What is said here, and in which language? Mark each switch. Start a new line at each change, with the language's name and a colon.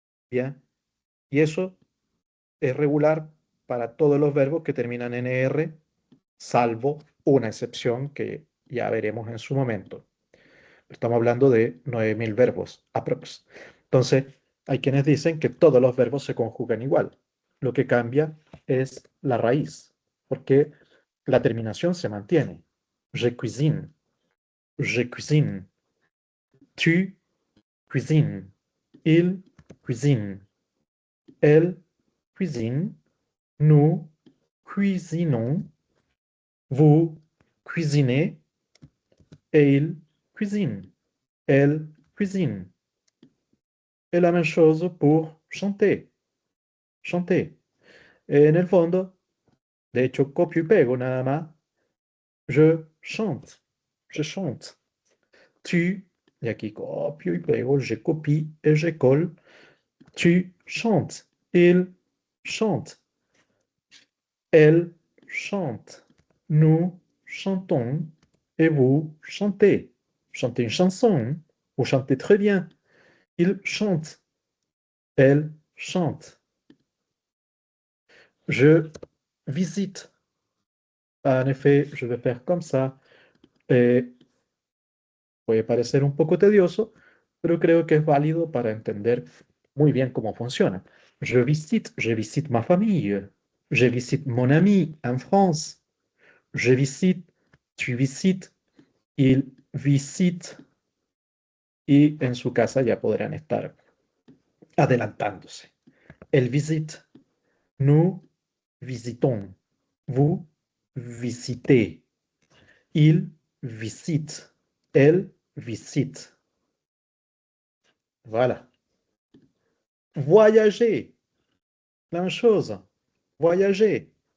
Spanish: Bien, y eso es regular para todos los verbos que terminan en er, salvo una excepción que ya veremos en su momento. Estamos hablando de 9.000 verbos, aprox. Entonces, hay quienes dicen que todos los verbos se conjugan igual. Lo que cambia es la raíz, porque la terminación se mantiene.
French: Je cuisine, je cuisine, tu cuisines, il cuisine, elle cuisine, nous cuisinons, vous cuisinez, et il cuisine, elle cuisine. Et la même chose pour chanter. Chanter.
Spanish: En el fondo, de hecho, copio y pego nada más.
French: Je chante. Je chante. Tu,
Spanish: y aquí copio y pego,
French: je copie et je colle. Tu chantes. Il chante. Elle chante. nous chantons et vous chantez. Chantez une chanson, vous chantez très bien. Il chante, elle chante. Je visite. En effet, je vais faire comme ça.
Spanish: Puede parecer un poco tedioso, pero creo que es válido para entender muy bien cómo funciona.
French: Je visite ma famille. Je visite mon ami en France. Je visite, tu visites, il visite.
Spanish: Y en su casa ya podrán estar adelantándose.
French: Elle visite, nous visitons, vous visitez, il visite, elle visite. Voilà. Voyager, la même chose. Voyager.